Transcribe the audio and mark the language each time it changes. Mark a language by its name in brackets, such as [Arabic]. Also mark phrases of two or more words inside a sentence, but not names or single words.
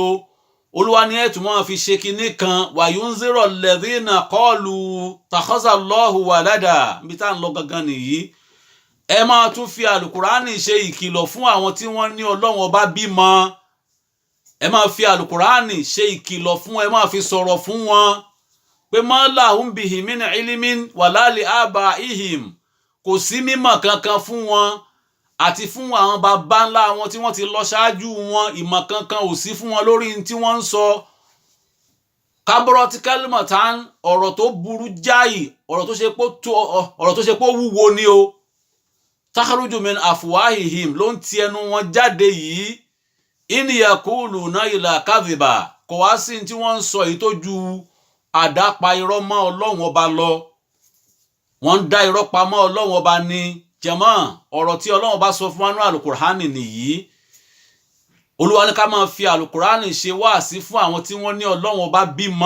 [Yoruba] Olúwa ní ẹ̀tún máa fi ṣe kinní kan [Arabic] wa yunziru alladhina qalu takhaza Allahu walada [Yoruba] bí tá ń lọ gangan nìyí. Ẹ máa tún fi Al-Qur'ani ṣe ìkìlọ̀ fún àwọn tí wọ́n ní Ọlọ́run ọba bímọ. Ẹ máa fi Al-Qur'ani ṣe ìkìlọ̀ fún ẹ máa fi sọ̀rọ̀ fún wọn pé [Arabic] ma lahum bihi min ilmin wala li abaihim [Yoruba] kò sí mímọ̀ kankan fún wọn àti fún àwọn bàbá ńlá wọn tí wọ́n ti lọ ṣáájú wọn ìmọ̀ kankan ò sí fún wọn lórí tí wọ́n ń sọ. [Arabic] Kaburati kalimatan [Yoruba] ọ̀rọ̀ tó burú jáì ọ̀rọ̀ tó ṣe pé wúwo ni o. [Arabic] Takhruju min afwahihim [Yoruba] ló ń ti ẹnu wọn jáde yìí. [Arabic] In yaquluna illa kadhiba [Yoruba] kò wá sí tí wọ́n ń sọ èyí tó ju àdápa irọ́ mọ́ Ọlọ́run ọba lọ. Wọ́n ń dá irọ́ pamọ́ Ọlọ́run ọba ní jàmá ọ̀rọ̀ tí Ọlọ́run ọba sọ fún wa nínú Al-Qur'ani nìyí. Olúwa ní ká máa fi Al-Qur'ani ṣe wáàsí fún àwọn tí wọ́n ní Ọlọ́run ọba bímọ.